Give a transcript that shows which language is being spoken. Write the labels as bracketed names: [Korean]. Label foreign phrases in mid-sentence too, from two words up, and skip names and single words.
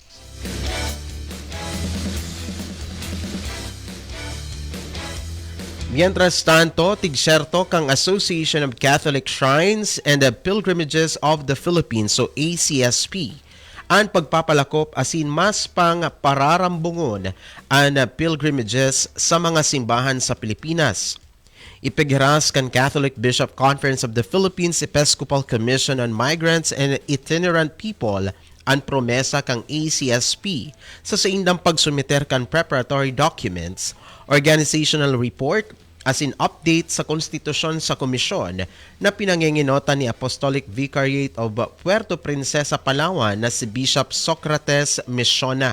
[Spanish] Mientras tanto, [Bikol] tigserto kang Association of Catholic Shrines and Pilgrimages of the Philippines o ACSP ang pagpapalakop asin mas pang pararambungon ang pilgrimages sa mga simbahan sa Pilipinas. Ipighiras kan Catholic Bishop Conference of the Philippines Episcopal Commission on Migrants and Itinerant People ang promesa kang ACSP sa saindang pagsumiter kan [English] preparatory documents, organizational report, [Bikol] as in update sa konstitusyon sa komisyon na pinanginginota ni Apostolic Vicariate of Puerto Princesa, Palawan na si Bishop Socrates Misiona.